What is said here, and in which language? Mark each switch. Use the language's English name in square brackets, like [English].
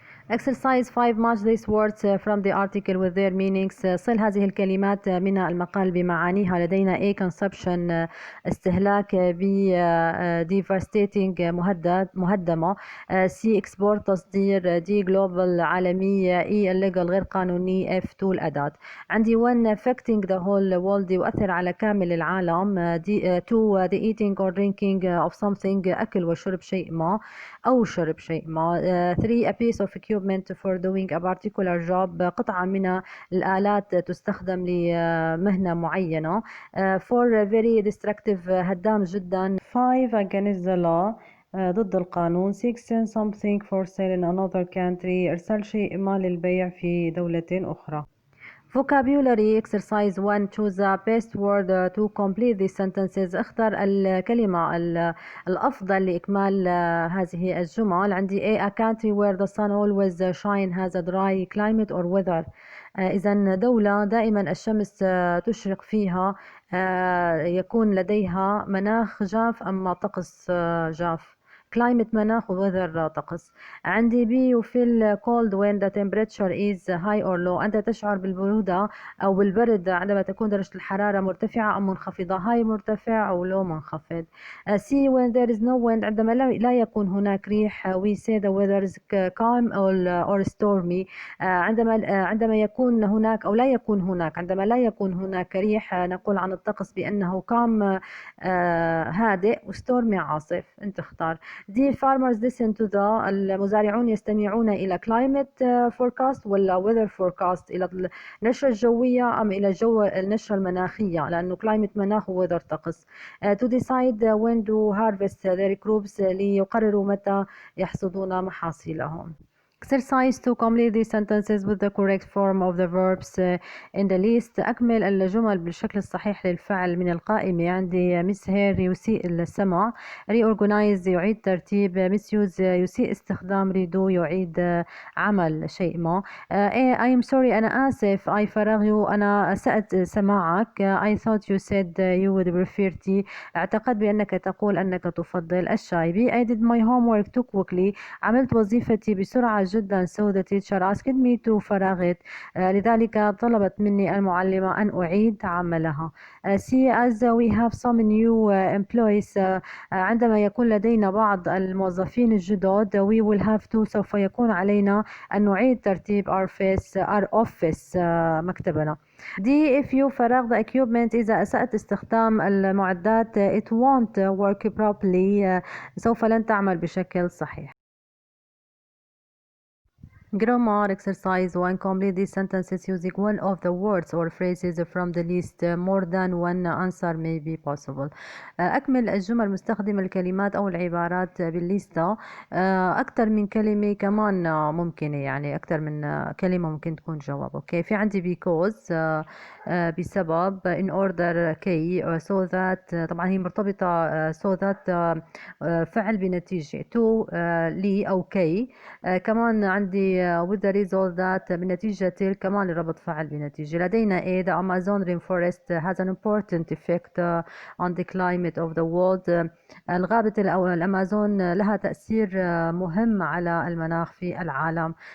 [English] Exercise 5 match these words from the article with their meanings. [Arabic] صل هذه الكلمات من المقال بمعانيها. [English] لدينا A consumption استهلاك. B devastating مهدمة. C export تصدير. D global عالمية. E illegal [Arabic] غير قانوني. [English] F tool أداة. [Arabic] عندي 1 [English] affecting the whole world [Arabic] يؤثر على كامل العالم. 2 [English] the eating or drinking of something [Arabic] أكل وشرب شيء ما أو شرب شيء ما. [English] 3 a piece of equipment for doing a particular job [Arabic] قطعة من الآلات تستخدم لمهنة معينة. [English] 4 very destructive [Arabic] هدام جدا. [English] 5 against the law [Arabic] ضد القانون. [English] 6 send something for sale in another country [Arabic] إرسال شيء ما للبيع في دولة أخرى. [English] Vocabulary exercise 1 choose the best word to complete these sentences. [Arabic] اختر الكلمة الأفضل لإكمال هذه الجمل. [English] عندي A country where the sun always shine has a dry climate or weather. [Arabic] إذا دولة دائما الشمس تشرق فيها يكون لديها مناخ جاف أما طقس جاف. climate مناخ و weather طقس. [English] عندي B you feel cold when the temperature is high or low. [Arabic] أنت تشعر بالبرودة أو بالبرد عندما تكون درجة الحرارة مرتفعة أو منخفضة. high مرتفع أو low منخفض. [English] C when there is no wind [Arabic] عندما لا يكون هناك ريح. [English] we say the weather is calm or stormy. [Arabic] عندما يكون هناك أو لا يكون هناك عندما لا يكون هناك ريح نقول عن الطقس بأنه calm هادئ وستورمي عاصف. أنت اختار. [English] The farmers listen to [Arabic] المزارعون يستمعون إلى [English] climate forecast [Arabic] ولا [English] weather forecast [Arabic] إلى النشرة الجوية أم إلى النشرة المناخية لأنه climate مناخ و weather طقس. [English] To decide when to harvest their crops [Arabic] ليقرروا متى يحصدون محاصيلهم. [English] Exercise to complete these sentences with the correct form of the verbs in the list. [Arabic] أكمل الجمل بالشكل الصحيح للفعل من القائمة. عندي mishear يسيء السمع. reorganize يعيد ترتيب. misuse يسيء استخدام. redo يعيد عمل شيء ما. [English] I am sorry [Arabic] أنا آسف. I فرغ you أنا أسأت سماعك. [English] I thought you said you would prefer tea. [Arabic] اعتقد بأنك تقول أنك تفضل الشاي. [English] B I did my homework too quickly. [Arabic] عملت وظيفتي بسرعة جدا. [English] so the teacher asked me to فرغت. [Arabic] لذلك طلبت مني المعلمة أن أعيد عملها. [English] C as we have some new employees [Arabic] عندما يكون لدينا بعض الموظفين الجدد [English] we will have to [Arabic] سوف يكون علينا أن نعيد ترتيب [English] our office مكتبنا. D if you فرغ the equipment [Arabic] إذا أسأت استخدام المعدات [English] it won't work properly [Arabic] سوف لن تعمل بشكل صحيح. [English] Grammar exercise 1 complete these sentences using one of the words or phrases from the list. More than one answer may be possible. [Arabic] أكمل الجمل مستخدم الكلمات أو العبارات بالليستة. أكثر من كلمة كمان ممكنة يعني أكثر من كلمة ممكن تكون جواب. أوكي في عندي because بسبب [English] in order [Arabic] كي [English] so that [Arabic] طبعا هي مرتبطة so that فعل بنتيجة to لي أو كي. كمان عندي [English] with the result that [Arabic] بنتيجة كمان لربط فعل بنتيجة. [English] لدينا A the Amazon rainforest has an important effect on the climate of the world. [Arabic] الغابة أو الأمازون لها تأثير مهم على المناخ في العالم.